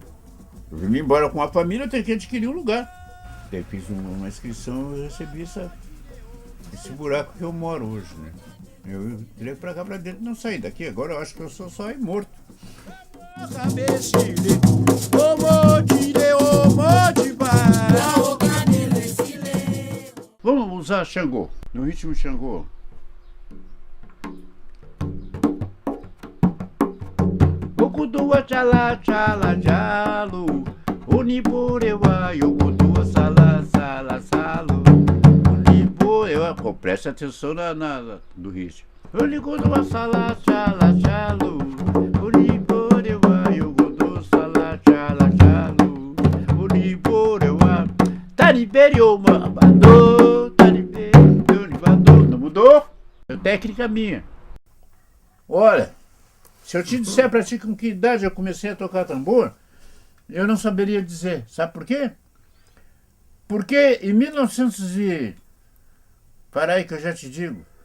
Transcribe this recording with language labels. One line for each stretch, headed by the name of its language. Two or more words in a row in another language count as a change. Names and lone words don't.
Portuguese: Eu vim embora com a família, eu tenho que adquirir um lugar. Daí fiz uma inscrição e recebi esse buraco que eu moro hoje, né? Eu entrei pra cá pra dentro e não saí daqui. Agora eu acho que eu sou só morto. Vamos usar Xangô, no ritmo Xangô.
Yoruba: Okudua chala chala jalo, Uniburewa yokudua sala sala salo. Uniburewa,
Portuguese: presta atenção do ritmo.
Yoruba: Unikudua sala chala jalo, Uniburewa yokudua sala chala jalo. Uniburewa Tariberio mambado, Tariberio nibado.
Portuguese: Não mudou? É técnica minha. Olha, se eu te disser pra ti com que idade eu comecei a tocar tambor, eu não saberia dizer. Sabe por quê? Porque em 1900 para aí que eu já te digo.